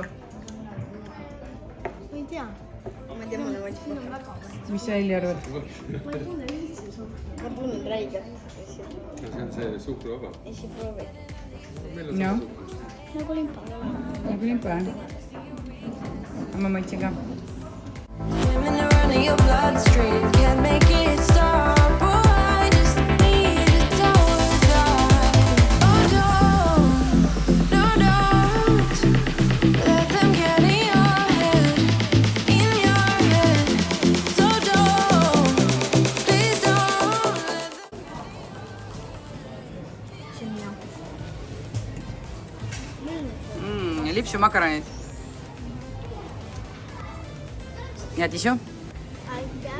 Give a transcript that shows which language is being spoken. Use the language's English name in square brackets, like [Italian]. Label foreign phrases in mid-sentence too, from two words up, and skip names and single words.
[Estonian] Ma ei tea, mulle maitseb. Mis sa Elli arvad? Ma tunnen räigelt. See on see suhkruvaba. Esi proovi. Meil on No. suhkur. Nagu limpa. Nagu limpa, jah? Ma maitsen ka. [English] Swimming around in your bloodstream. Can't make it stop. Oh, I just need to tell you that. Oh, don't let them get in your head. So please don't let them. [Estonian] Lipsumakaronid. Ja tisu? Aitäh.